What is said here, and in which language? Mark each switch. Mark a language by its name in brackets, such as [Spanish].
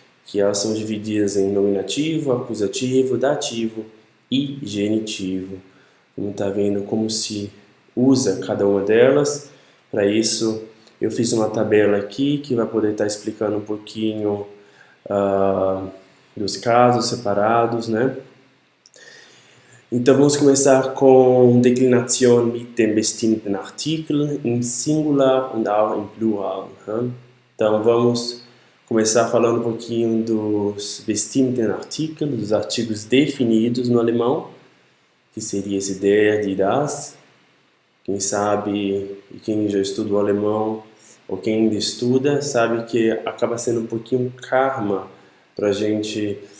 [Portuguese] Que elas são divididas em nominativo, acusativo, dativo e genitivo. Como está vendo como se usa cada uma delas. Para isso, eu fiz uma tabela aqui que vai poder estar explicando um pouquinho dos casos separados, né? Então, vamos começar com [German] Deklination mit dem bestimmten Artikel im Singular und auch im Plural. [Portuguese] Né? Então, vamos começar falando um pouquinho dos bestimmten Artikel, dos artigos definidos no alemão, que seria esse der, die, das. Quem sabe, e quem já estudou alemão, ou quem ainda estuda, sabe que acaba sendo um pouquinho karma para a gente